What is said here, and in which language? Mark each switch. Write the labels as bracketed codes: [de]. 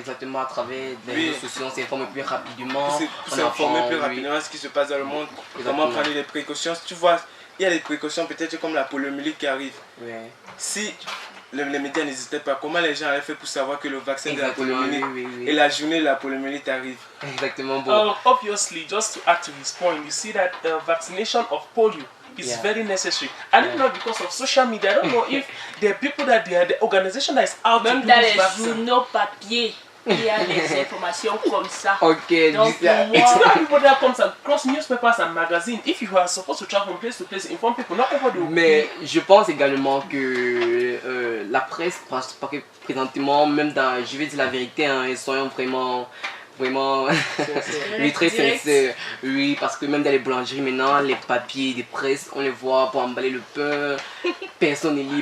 [fr] Exactement, à travers les réseaux sociaux, on s'informe plus rapidement. On s'informe plus rapidement ce qui se passe dans le monde. Comment prendre des précautions. Tu vois, il y a des précautions peut-être comme la poliomyélite qui arrive. Si les médias n'existaient pas, comment les gens allaient faire pour savoir que le vaccin de la poliomyélite et la journée de la poliomyélite arrive? Exactement. Bon. [en] Obviously, just to add to his point, you see that vaccination of polio is very necessary. And if not because of social media, I don't know if the people the organization that is out [fr] même dans les journaux papier, il y a des informations comme ça. Okay, donc, [en] it's not people that comes across newspapers and magazines. If you are supposed to travel from place to place, inform people, not everybody will. [fr] Mais je pense également que la presse, présentement, même dans, je vais dire la vérité, hein, soyons vraiment Vraiment, oui, très sincère. Oui, parce que même dans les boulangeries maintenant, les papiers de presse, on les voit pour emballer le pain. Personne ne lit.